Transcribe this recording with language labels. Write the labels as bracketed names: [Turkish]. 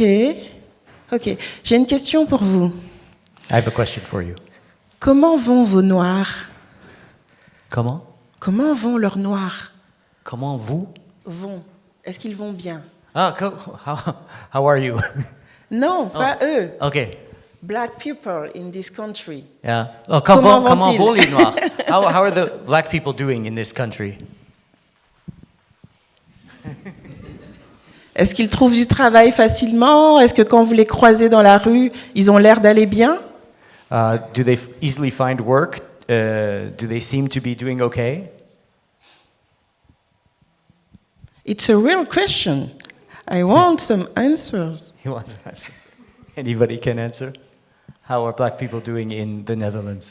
[French] J'ai une question pour vous. [English] I have a question for you. [French] Comment vont vos noirs? Comment? Comment vont leurs noirs? Comment vous? Vont. Est-ce qu'ils vont bien? [English] Ah, how are you? [French] Non, pas eux. [English] Okay. Black people in this country. Yeah. Oh, [French] Comment comment vont-ils? vont les Noirs? [English] How are the black people doing in this country? [French] Est-ce qu'ils trouvent du travail facilement? Est-ce que quand vous les croisez dans la rue, ils ont l'air d'aller bien? [English] Do they easily find work? Do they seem to be doing okay? It's a real question. I want some answers. He wants to answer. Anybody can answer. How are black people doing in the Netherlands?